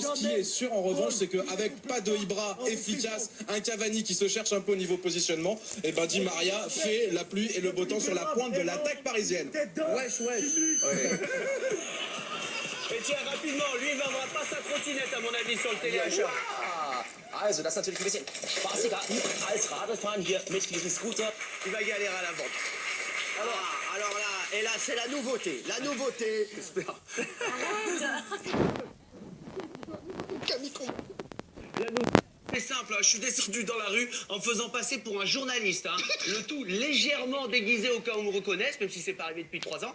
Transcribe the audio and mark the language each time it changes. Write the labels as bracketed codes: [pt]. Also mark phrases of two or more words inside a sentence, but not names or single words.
[fr] Ce qui est sûr en revanche, c'est qu'avec pas de Ibra efficace, un Cavani qui se cherche un peu au niveau positionnement, et ben Di Maria fait la pluie et le beau temps sur la pointe de l'attaque parisienne. Wesh. Ouais. Et tiens, rapidement, lui, il va avoir pas sa trottinette, à mon avis, sur le téléachat. [de] Also, das ist natürlich ein bisschen spaßiger als Radfahren hier mit diesem Scooter. [fr] Il va galérer à la vente. Alors là, et là, c'est la nouveauté. La nouveauté. J'espère. C'est simple, hein, je suis descendu dans la rue en me faisant passer pour un journaliste. Hein. Le tout légèrement déguisé au cas où on me reconnaisse, même si c'est pas arrivé depuis 3 ans.